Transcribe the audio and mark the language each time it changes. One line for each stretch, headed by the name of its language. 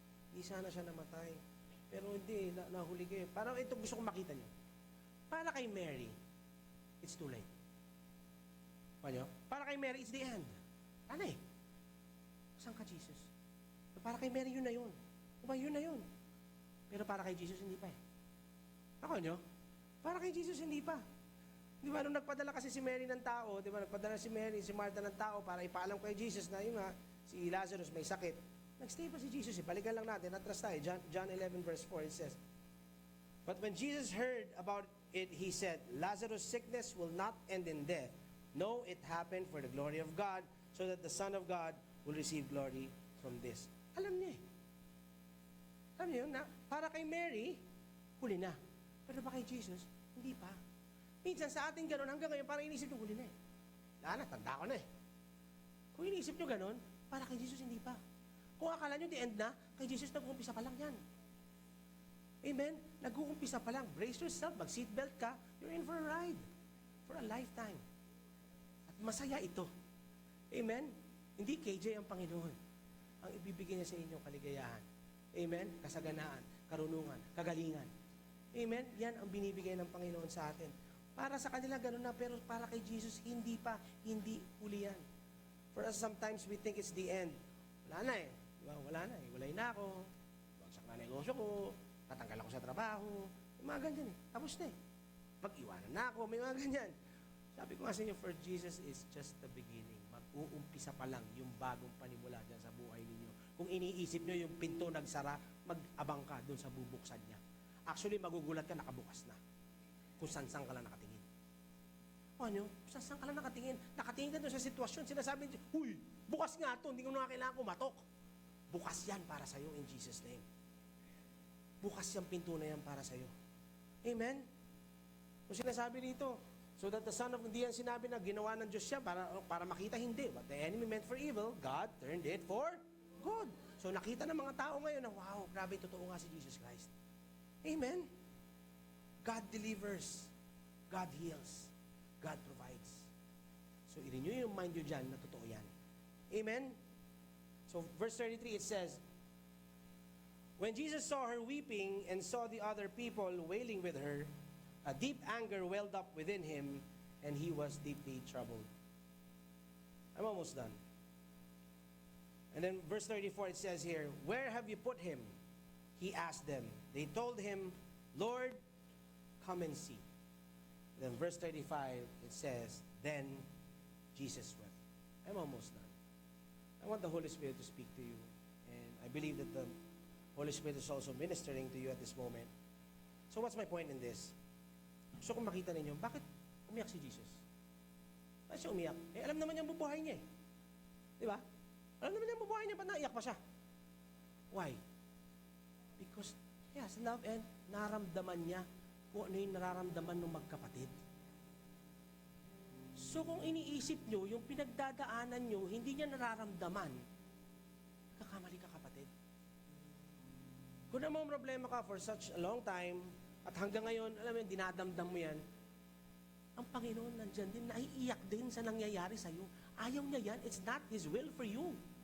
Filipino: Hindi sana siya namatay. Pero hindi, nahuli kayo. Parang ito gusto kong makita niyo. Para kay Mary,
English: it's too late.
Filipino: Paano? Para kay Mary,
English: it's the end.
Filipino: Ano eh? Saan ka, Jesus? Para kay Mary, yun na yun. Diba, yun na yun. Pero para kay Jesus, hindi pa eh. Ako nyo? Para kay Jesus, hindi pa. Di ba, nung nagpadala kasi si Mary ng tao, di ba, nagpadala si Mary, si Martha ng tao para ipaalam kay Jesus na yun nga, si Lazarus may sakit. Nagstay pa si Jesus eh. Balikan lang natin, atras tayo.
English: John 11 verse 4, it says, But when Jesus heard about it, He said, Lazarus' sickness will not end in death. No, it happened for the glory of God, so that the Son of God will receive glory from this.
Filipino: Alam niya eh. Alam niyo, na para kay Mary, huli na. Pero ba kay Jesus, hindi pa. Minsan sa ating ganun, hanggang ngayon, parang inisip nyo, huli na eh. Lana, tanda ko na eh. Kung inisip nyo ganun, para kay Jesus, hindi pa. Kung akala nyo,
English: the end
Filipino: na, kay Jesus, nag-uumpisa pa lang yan. Amen? Nag-uumpisa pa lang.
English: Brace yourself,
Filipino: mag-seatbelt ka,
English: you're in for a ride. For a lifetime.
Filipino: At masaya ito.
English: Amen?
Filipino: Hindi KJ ang Panginoon. Ang ibibigay niya sa inyo, kaligayahan. Amen? Kasaganaan, karunungan, kagalingan. Amen? Yan ang binibigay ng Panginoon sa atin. Para sa kanila, ganun na, pero para kay Jesus, hindi pa, hindi huli yan.
English: For us, sometimes we think it's the end.
Filipino: Wala na eh. Diba? Wala na eh. Walay na ako. Bagsak na negosyo ko. Tatanggal ako sa trabaho. May mga ganyan eh. Tapos na eh. Pag-iwanan na ako. May mga ganyan. Sabi ko nga sa inyo,
English: for Jesus is just the beginning.
Filipino: Mag-uumpisa pa lang yung bagong panimula dyan sa buhay ninyo. Kung iniisip nyo yung pinto nagsara, mag-abang ka dun sa bubuksan niya. Actually, magugulat ka, nakabukas na. Kung saan-saan ka lang nakatingin. Ano? Kung saan-saan ka lang nakatingin. Nakatingin ka dun sa sitwasyon. Sinasabi niyo, huy, bukas nga to, hindi ko na kailangan kumatok. Bukas yan para sa'yo
English: in Jesus' name.
Filipino: Bukas yung pinto na yan para sa'yo. Amen? Kung sinasabi dito,
English: so that the Son of,
Filipino: hindi yan sinabi na ginawa ng Diyos siya para makita, hindi.
English: But the enemy meant for evil, God turned it for good.
Filipino: So nakita ng mga tao ngayon na, wow, grabe, totoo nga si Jesus Christ.
English: Amen? God delivers. God heals. God provides.
Filipino: So i-renew yung mind nyo dyan na totoo yan. Amen?
English: So verse 33, it says, When Jesus saw her weeping and saw the other people wailing with her, a deep anger welled up within him, and he was deeply troubled. I'm almost done. And then verse 34, it says here, Where have you put him? He asked them. They told him, Lord, come and see. Then verse 35, it says, Then Jesus wept. I'm almost done. I want the Holy Spirit to speak to you. And I believe that the Holy Spirit is also ministering to you at this moment. So what's my point in this?
Filipino: So kung makita ninyo, bakit umiyak si Jesus? Bakit siya umiyak? Eh, alam naman niya ang bubuhay niya eh. Di ba? Alam naman niya ang bubuhay niya, ba't naiyak pa siya?
English: Why? Because he has love and
Filipino: naramdaman niya kung ano yung nararamdaman ng magkapatid. So kung iniisip nyo, yung pinagdadaanan nyo, hindi niya nararamdaman, kakamali ka kapatid. Kung namang problema ka
English: for such a long time,
Filipino: at hanggang ngayon, alam mo yun, dinadamdam mo yan, ang Panginoon nandyan din, naiiyak din sa nangyayari sa'yo. Ayaw niya yan,
English: it's not His will for you.